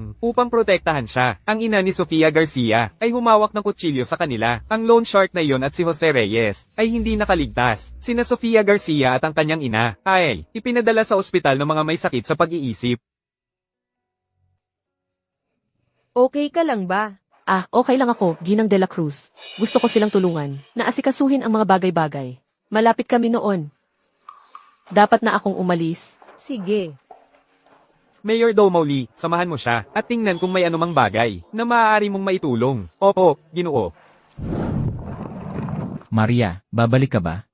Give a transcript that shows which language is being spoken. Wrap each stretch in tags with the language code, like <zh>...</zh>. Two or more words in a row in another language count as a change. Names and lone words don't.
<tl>Upang protektahan siya, ang ina ni Sofia Garcia ay humawak ng kutsilyo sa kanila. Ang loan shark na iyon at si Jose Reyes ay hindi nakaligtas. Sina Sofia Garcia at ang kanyang ina ay ipinadala sa ospital ng mga may sakit sa pag-iisip. Okay ka lang ba? Okay lang ako, Ginang de la Cruz. Gusto ko silang tulungan, na asikasuhin ang mga bagay-bagay. Malapit kami noon. Dapat na akong umalis. Sige. Mayor Domoli, samahan mo siya, at tingnan kung may anumang bagay na maaari mong maitulong. Opo, Ginoo. Maria, babalik ka ba?</tl>